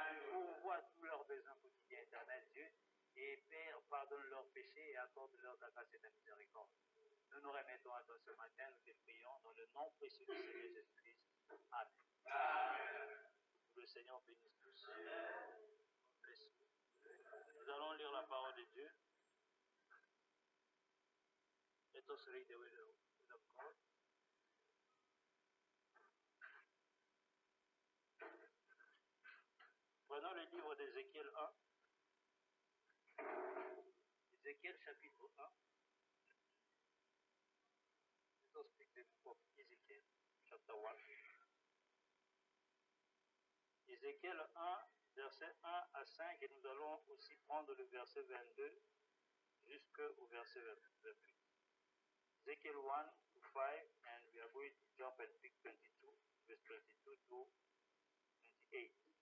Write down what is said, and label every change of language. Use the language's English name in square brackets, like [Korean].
[French] Pourvois tous leurs besoins quotidiens, éternel Dieu. Et Père, pardonne leurs péchés et accorde-leur ta grâce et ta miséricorde. Nous nous remettons à toi ce matin, nous te prions dans le nom précieux du Seigneur Jésus-Christ. Amen. Amen. Que le Seigneur bénisse tous. Nous allons lire la parole de Dieu. [English] Let us read the word of God. [French] Prenons le livre d'Ézéchiel 1. Ézéchiel chapitre 1. [English] Let us speak the book of Ezekiel, chapter 1. [French] Ézéchiel 1, verset 1 à 5, et nous allons aussi prendre le verset 22 jusqu'au verset 28. [English] Ezekiel 1 to 5, and we are going to jump and pick 22, verse 22 to 28.